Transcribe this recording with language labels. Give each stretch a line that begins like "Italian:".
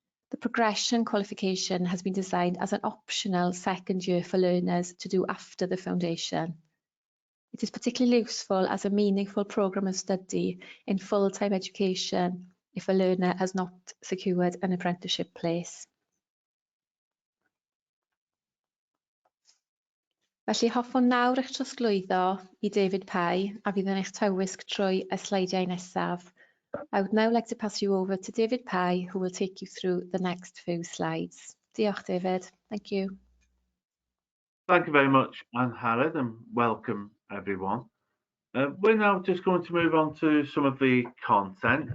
English: The progression qualification has been designed as an optional second year for learners to do after the foundation. It is particularly useful as a meaningful programme of study in full-time education if a learner has not secured an apprenticeship place.
Welsh: Felly hoffwn nawr eich trosglwyddo I David Pye a fydd yn eich tywysg trwy y sleidiau nesaf.
English: I would now like to pass you over to David Pye, who will take you through the next few slides.
Welsh: Diolch,
English: David. Thank you. Thank you very much, Ann-Harad, and welcome everyone. We're now just going to move on to some of the content.